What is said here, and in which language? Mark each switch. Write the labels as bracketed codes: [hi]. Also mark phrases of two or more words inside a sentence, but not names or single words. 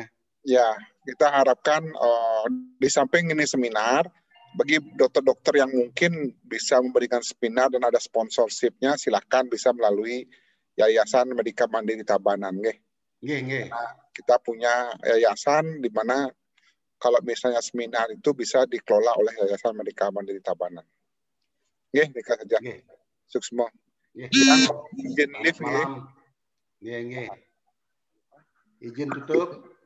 [id] Ya, kita harapkan di samping ini seminar, bagi dokter-dokter yang mungkin bisa memberikan seminar dan ada sponsorshipnya, silakan bisa melalui Yayasan Medika Mandiri Tabanan. Nggih. Nah, kita punya yayasan di mana kalau misalnya seminar itu bisa dikelola oleh Yayasan Medika Mandiri Tabanan. Nggih, nikah saja. Suksma. Izin live nggih. Nggih. Izin tutup.